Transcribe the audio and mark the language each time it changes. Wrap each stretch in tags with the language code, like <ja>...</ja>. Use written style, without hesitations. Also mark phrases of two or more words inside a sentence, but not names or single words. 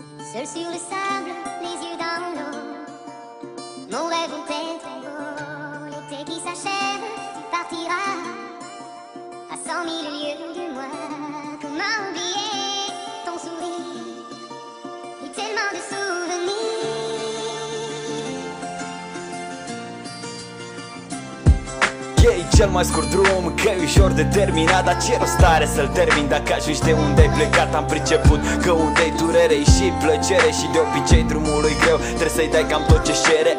<fr>Seul sur le sable, les yeux dans l'eau. Mon rêve où t'es trop beau. L'été qui s'achève, tu partiras à 100 000 lieues de moi. Comment oublier ton sourire et tellement de souvenirs.</fr> <ro>E cel mai scurt drum, că e ușor de terminat. Dar ce rost are să-l termin dacă ajungi de unde ai plecat? Am priceput că unde-i durere și plăcere. Și de obicei drumul e greu, trebuie să-i dai cam tot ce-și cere.</ro>